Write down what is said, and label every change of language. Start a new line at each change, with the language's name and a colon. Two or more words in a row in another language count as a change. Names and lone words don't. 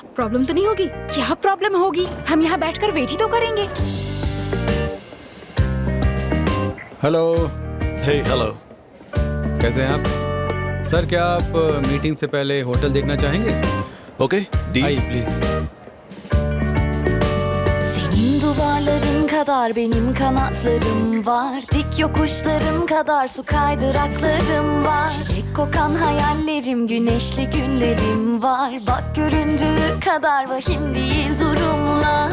Hindi: प्रॉब्लम तो नहीं होगी? क्या प्रॉब्लम होगी? हम यहाँ बैठकर वेट ही तो करेंगे। हेलो।
English: Hey, hello.
Hindi: कैसे हैं आप? सर, क्या आप मीटिंग से पहले होटल देखना चाहेंगे? ओके, आइए प्लीज।
Turkish: Senin duvarların kadar benim kanatlarım var. Dik yokuşların kadar su kaydıraklarım var. Çilek kokan hayallerim, güneşli günlerim var. Bak göründüğü kadar vahim değil durumlar.